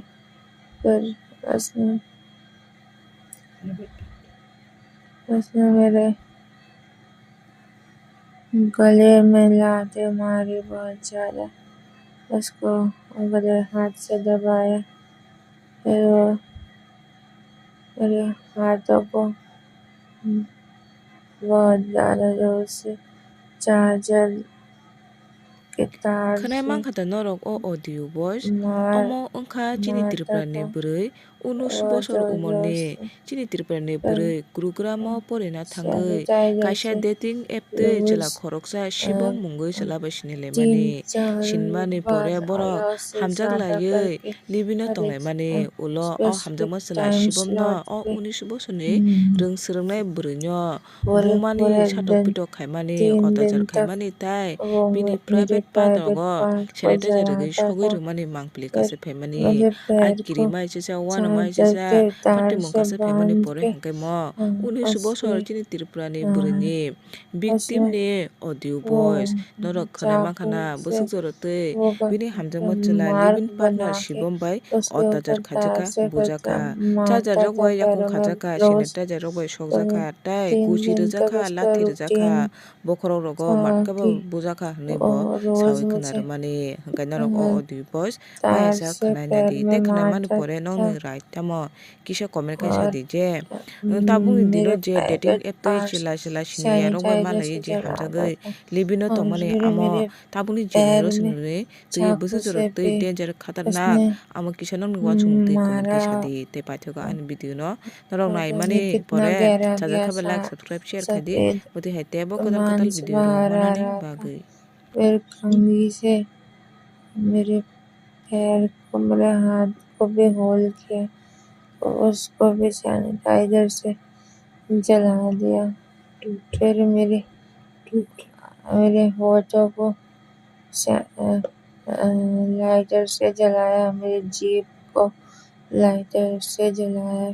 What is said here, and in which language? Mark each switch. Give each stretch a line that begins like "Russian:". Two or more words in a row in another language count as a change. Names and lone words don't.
Hindi: फिर उसने मेरे गले में लातें मारी बहुत ज़्यादा, उसको गले हाथ से दबाया। फिर वो मेरे हाथों को बहुत ज़्यादा जोर से चार्जर के तार
Kok Borok: Khanai
Hindi: से
Kok Borok: mankata norok o
English: audio voice
Kok Borok: omo wngkha chini
Hindi: मारता
Kok Borok: tirupra ni
Hindi: था
Kok Borok: bwrwi 19
Hindi: बहुत
Kok Borok: bosor
Hindi: जोर जोर
Kok Borok: umorni
Hindi: से।
Kok Borok: chini tirupra ni
Hindi: फिर
Kok Borok: bwrwi Gurugram o porina thangwi
Hindi: सैनिटाइजर
Kok Borok: kaisa
Hindi: से
English: dating app
Kok Borok: twi
Hindi: रोज
Kok Borok: chwla khoroksa Shibam mungwi chwlabai
Hindi: तीन
Kok Borok: sinilaimani
Hindi: चार
Kok Borok: sinmani
Hindi: बार
Kok Borok: pore borok
Hindi: अलग से ज्यादा
Kok Borok: hamjaklaiwi
Hindi: करके
Kok Borok: libino
Hindi: हर एक
Kok Borok: tonglaimani ulo o
Hindi: स्पेसिफिक
Kok Borok: hamjakma chwla
Hindi: टाइम
Kok Borok: Shibam no
Hindi: स्लॉट
Kok Borok: o
Hindi: पे
Kok Borok: 19 bosorni rungsrwngnai bwrwi no
Hindi: पूरे
Kok Borok: bumani
Hindi: पूरे
Kok Borok: satok
Hindi: दिन
Kok Borok: pitok khaimani
Hindi: 3 दिन
Kok Borok: otajar
Hindi: तक
Kok Borok: khaimani tai
Hindi: वो
Kok Borok: bini
Hindi: मेरे
English: private part
Hindi: प्राइवेट
Kok Borok: rogo
Hindi: पार्ट को
Kok Borok: sanitizer rwgui
Hindi: जलाता
Kok Borok: sogui
Hindi: था।
Kok Borok: rwmani mangpili
Hindi: फिर
Kok Borok: kase phaimani
Hindi: मेरे पैर
Kok Borok: akiri
Hindi: को
Kok Borok: maisisa wano
Hindi: चार्जर
Kok Borok: maisisa
Hindi: के
Kok Borok: pati
Hindi: तार से
Kok Borok: mungkase phaimani
Hindi: बांध
Kok Borok: pore
Hindi: के
Kok Borok: hwnkhe mo 19
Hindi: उसके
Kok Borok: bosor chini Tripurani bwrwini victim
Hindi: उसमें
Kok Borok: ni audio
Hindi: वो
Kok Borok: voice norok khwnai
Hindi: चाकू
Kok Borok: mankhana
Hindi: से
Kok Borok: busuk jorotwi
Hindi: वो
Kok Borok: bini hamjakma chwla
Hindi: मार्क
English: living partner
Hindi: बना के
Kok Borok: Shibam bai
Hindi: उसके
Kok Borok: ottajar
Hindi: ऊपर तार
Kok Borok: khaijaka
Hindi: से कुछ
Kok Borok: bujaka charger
Hindi: मारता
Kok Borok: rok
Hindi: था
Kok Borok: bai yakung
Hindi: पैरों में
Kok Borok: khajaka
Hindi: रोज।
Kok Borok: sanitizer rok bai
Hindi: तो
Kok Borok: sokjaka tai
Hindi: 3 दिन
Kok Borok: gusi
Hindi: तक
Kok Borok: rwjaka
Hindi: उसका
Kok Borok: lathi rwjaka
Hindi: रूटीन
Kok Borok: bokhorok rogo
Hindi: था
Kok Borok: matkabo
Hindi: कि
Kok Borok: bujaka hnwi bo
Hindi: वो रोज
Kok Borok: sawi
Hindi: मुझे
Kok Borok: khwnarwmani hwnkhe norok o
English: audio voice
Hindi: तार
Kok Borok: waisa
Hindi: से
Kok Borok: khwnai
Hindi: पैर
Kok Borok: nadi
Hindi: में
Kok Borok: tei khwnai mani
Hindi: मारता
Kok Borok: pore
Hindi: था
Kok Borok: nongni right tamo kisa comment kaisa
Hindi: और
Kok Borok: di je tabukni dino
Hindi: मेरे
Kok Borok: je dating
Hindi: प्राइवेट
Kok Borok: app twi
Hindi: पार्ट्स
Kok Borok: chila chila siniya rok bai
Hindi: सैनिटाइजर
Kok Borok: malai
Hindi: से
Kok Borok: je
Hindi: जलाता
Kok Borok: hamjagwi
Hindi: था
Kok Borok: libino
Hindi: और
Kok Borok: tongmani
Hindi: फिर
Kok Borok: amo
Hindi: मेरे
Kok Borok: tabukni
Hindi: पैर
Kok Borok: generation
Hindi: में
Kok Borok: ni twi
Hindi: चाकू
Kok Borok: busuk
Hindi: से
Kok Borok: jorok twi
Hindi: भी
Kok Borok: danger khatarnak
Hindi: उसने
Kok Borok: amo kisa nongni uansukmung twi comment
Hindi: मारा।
Kok Borok: kaisa di tei paithago ani video no norok
Hindi: और
Kok Borok: naimani
Hindi: मुझे कितना
Kok Borok: pore
Hindi: गहरा
Kok Borok: sajak like
Hindi: गहरा
English: subscribe share
Kok Borok: khai di
Hindi: सफेद
Kok Borok: buti hai tebo kotal kotal
Hindi: मांस
Kok Borok: video rok
Hindi: बाहर आ
Kok Borok: manani
Hindi: रहा था।
Kok Borok: bagwi
Hindi: फिर कंघी से मेरे पैर को, मेरे हाथ को भी होल किया और उसको भी सैनिटाइजर से जला दिया। फिर मेरे होठों को लाइटर से जलाया, मेरी जीभ को लाइटर से जलाया।